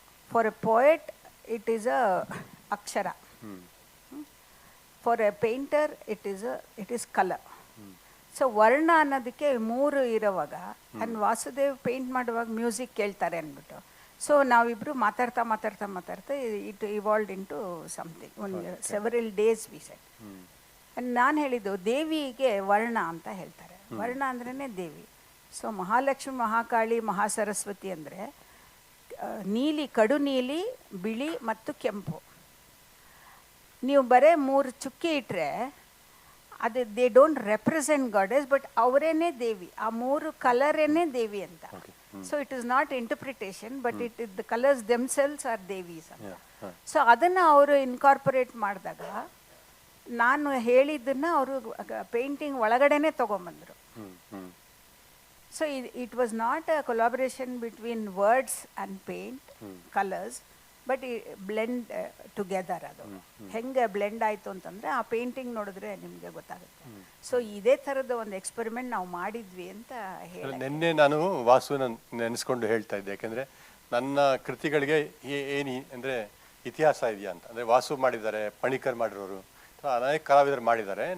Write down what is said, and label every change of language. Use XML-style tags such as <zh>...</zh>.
<en>For a poet, it is a akshara. For a painter, it is color.</en> <kn>So varna ಅನ್ನೋದಕ್ಕೆ 3 ಇರುವಾಗ and Vasudev paint ಮಾಡುವಾಗ music ಕೇಳ್ತಾರೆ ಅಂದ್ಬಿಟ್ಟು. So ನಾವಿಬ್ರು ಮಾತಾಡ್ತಾ</kn> <en>it evolved into something. Several days we said.</en> <kn>And ನಾನು ಹೇಳಿದ್ದು ದೇವಿಗೆ ವರ್ಣ ಅಂತ ಹೇಳ್ತಾರೆ. ವರ್ಣ ಅಂದ್ರೇ ದೇವಿ. ಸೊ ಮಹಾಲಕ್ಷ್ಮಿ, ಮಹಾಕಾಳಿ, ಮಹಾಸರಸ್ವತಿ ಅಂದರೆ ನೀಲಿ, ಕಡು ನೀಲಿ, ಬಿಳಿ ಮತ್ತು ಕೆಂಪು. ನೀವು ಬರೇ 3 ಚುಕ್ಕಿ ಇಟ್ಟರೆ ಅದು</kn> <en>they don't represent goddess, but</en> <kn>ಅವರೇನೇ ದೇವಿ. ಆ 3 ಕಲರೇನೇ ದೇವಿ ಅಂತ.</kn> <en>So it is not interpretation, but the colours themselves are devis ಅಂತ.</en> <kn>ಸೊ ಅದನ್ನು ಅವರು ಇನ್ಕಾರ್ಪೊರೇಟ್ ಮಾಡಿದಾಗ ನಾನು ಹೇಳಿದ್ದನ್ನು ಅವರು painting ಒಳಗಡೆನೇ ತೊಗೊಂಬಂದರು.</kn> <en>So it was not a collaboration between words and paint, colors, but blend together.</en> <kn>ಅದು ಹೆಂಗೆ ಬ್ಲೆಂಡ್ ಆಯಿತು ಅಂತಂದರೆ ಆ ಪೇಂಟಿಂಗ್ ನೋಡಿದ್ರೆ ನಿಮಗೆ ಗೊತ್ತಾಗುತ್ತೆ. ಸೊ ಇದೇ ಥರದ ಒಂದು ಎಕ್ಸ್ಪೆರಿಮೆಂಟ್ ನಾವು ಮಾಡಿದ್ವಿ ಅಂತ ಹೇಳಿ ನಿನ್ನೆ ನಾನು ವಾಸುನ ನೆನೆಸ್ಕೊಂಡು ಹೇಳ್ತಾ ಇದ್ದೆ. ಯಾಕೆಂದರೆ ನನ್ನ ಕೃತಿಗಳಿಗೆ ಏನು ಅಂದರೆ ಇತಿಹಾಸ ಇದೆಯಾ ಅಂತ. ಅಂದರೆ ವಾಸು ಮಾಡಿದ್ದಾರೆ, ಪಣಿಕರ್ ಮಾಡಿರೋರು, ಅನೇಕ ಕಲಾವಿದರು ಮಾಡಿದ್ದಾರೆ.</kn>